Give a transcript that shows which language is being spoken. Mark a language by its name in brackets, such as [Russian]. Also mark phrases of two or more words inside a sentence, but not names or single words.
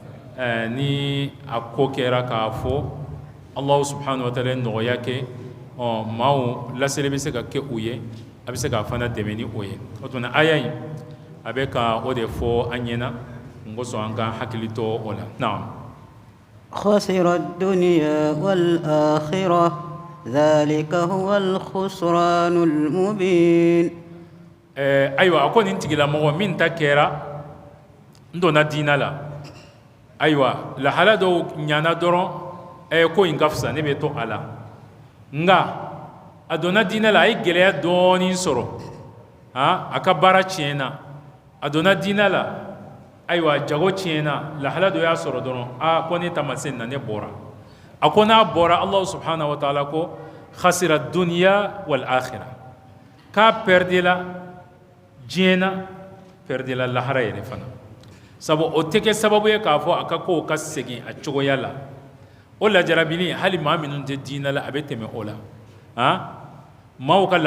[Bambara] ni a ko kɛra k'a fɔ [Arabic] الله سبحانه وتعالى [Bambara] nɔgɔya kɛ maaw laseli bɛ se ka kɛ u ye a bɛ se k'a fana dɛmɛ ni o ye o tuma aya in a bɛ ka o de fɔ an ɲɛna n kosɔn an ka hakili to o la naam [Arabic] خسر الدنيا والآخرة ذلك هو الخسران المبين [Bambara] ayiwa a ko nin tigilamɔgɔ min ta kɛra n donna diina la ayiwa lahala dɔw ɲana dɔrɔn ko in ka fisa ne bɛ to a la nga a donna diina la a ye gɛlɛya dɔɔnin sɔrɔ a ka baara tiɲɛna a donna diina la ayiwa jago tiɲɛna lahala dɔ y'a sɔrɔ dɔrɔn ko ne ta ma se na ne bɔra a ko n'a bɔra [Arabic] الله سبحانه وتعالى [Bambara] ko [Arabic] خسر الدنيا والآخرة [Bambara] k'a perdela diɲɛ na perdela lahara yɛrɛ fana sabu o tɛ kɛ sababu ye k'a fɔ a ka kow ka segin a cogoya la o lajarabili hali maa minnu tɛ diinɛ la a bɛ tɛmɛ o la maaw ka